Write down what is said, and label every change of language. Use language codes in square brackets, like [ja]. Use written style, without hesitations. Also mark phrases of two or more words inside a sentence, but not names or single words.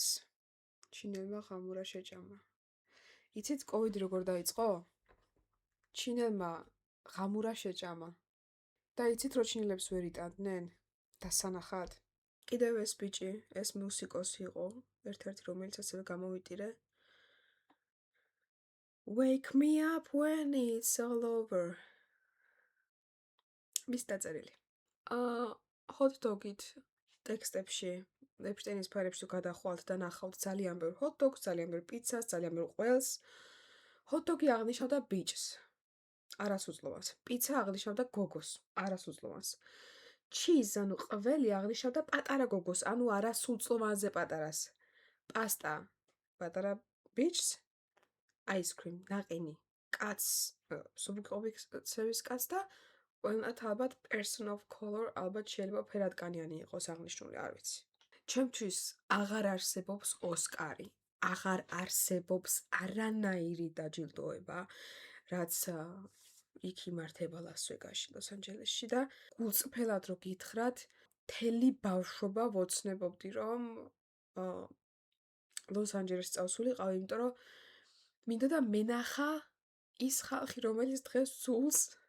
[ka] ჩინელმა ღამურა შეჭამა. იცით კოვიდი როგორ დაიწყო? ჩინელმა ღამურა შეჭამა. და იცით რო ჩინელებს ვერ იტანდნენ? დასანახად. კიდევ ეს ბიჭი, ეს მუსიკოსი იყო, ერთ-ერთი რომელიც ასევე გამოვიტირე. [en] Wake me up when it's all over. [ka] მის დაწერილი. [en] hot dog- [ka] ით ტექსტებში, ეპშტეინის ფაილებში თუ გადახვალთ და ნახავთ ძალიან ბევრ [en] hot dogs, [ka] ძალიან ბევრ პიცას, ძალიან ბევრ ყველს. [en] hot dog- [ka] ი აღნიშნავდა ბიჭს. არასუძლოვანს. პიცა აღნიშნავდა გოგოს. არასუძლოვანს. cheese, ანუ ყველი აღნიშნავდა პატარა გოგოს, ანუ არასრულწლოვანზე პატარას. პასტა, პატარა ბიჭს, [en] ice cream, [ka] ნაყინი, კაცს, სუბიექტების კაცს და ყველათ ალბათ [en] person of color [ka] ალბათ შეიძლება ფერადკანიანი იყოს აღნიშნული, არ ვიცი. ჩემთვის აღარ არსებობს ოსკარი. აღარ არსებობს არანაირი დაჯილდოება, რაც იქ იმართება ლას-ვეგასში, ლოს-ანჯელესში და გულწრფელად რო გითხრათ, მთელი ბავშვობა ვოცნებობდი, რომ ლოს-ანჯელესში წავსულიყავი, იმიტომ რომ მინდოდა და მენახა ის ხალხი, რომელიც დღეს სულს